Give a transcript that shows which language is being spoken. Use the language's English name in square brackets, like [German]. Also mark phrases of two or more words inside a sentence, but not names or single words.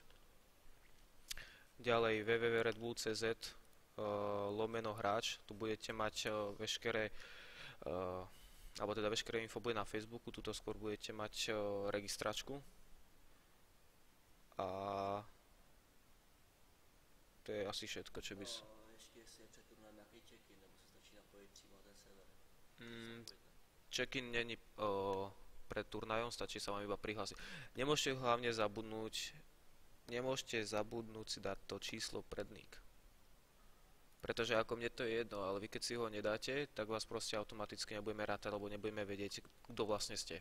[Slovak] Ďalej www.redbull.cz /hráč, tu budete mať veškeré alebo teda veškeré info bude na Facebooku, tuto skôr budete mať registračku. A to je asi všetko, čo by som... [Czech] Ještě jestli je před turnaj nějaký check-in, nebo se stačí napojit přímo na ten server? [Slovak] Check-in není pred turnajom, stačí sa vám iba prihlásiť. Nemôžete hlavne zabudnúť si dať to číslo pred nick. Pretože ako mne to je jedno, ale vy keď si ho nedáte, tak vás proste automaticky nebudeme rátať, alebo nebudeme vedieť, kto vlastne ste.